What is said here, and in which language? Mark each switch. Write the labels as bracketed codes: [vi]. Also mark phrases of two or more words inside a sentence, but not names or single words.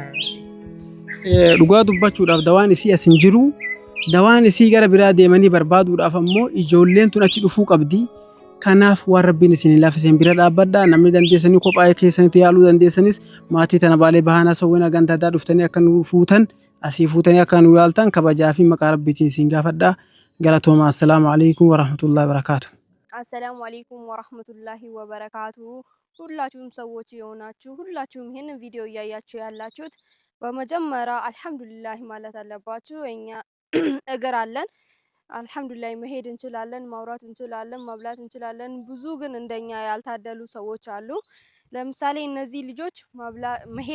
[om] Dhugaa dubbachuudhaaf dawaan isii asin jiru dawaan isii gara biraa deemanii barbaaduudhaaf ammoo ijoolleen tun achi dhufuu qabdi. Kanaaf waan rabbiin isin laaffiseen bira dhaabbadhaa namni dandeessanii kophaa keessanitti yaaluu dandeessanis maatii tana baalee bahaanaa sawwina gantaadhaa dhuftanii akka nu fuutan asii fuutanii akka nu yaaltan kabajaa fi maqaa rabbiitiin isin gaafadhaa galatooma [ar] السلام عليكم ورحمة الله وبركاته. السلام عليكم ورحمة الله وبركاته [am] ሁላችሁም ሰዎች የሆናችሁ ሁላችሁም ይሄንን ቪዲዮ እያያችሁ ያላችሁት በመጀመሪያ አልহামዱሊላህ ማለት አለባችሁ እኛ እግር አለን አልহামዱሊላህ መሄድ እንችላለን ማውራት እንችላለን መብላት እንችላለን ብዙ ግን እንደኛ ያልታደሉ ሰዎች አሉ ለምሳሌ እነዚህ ልጆች መሄድ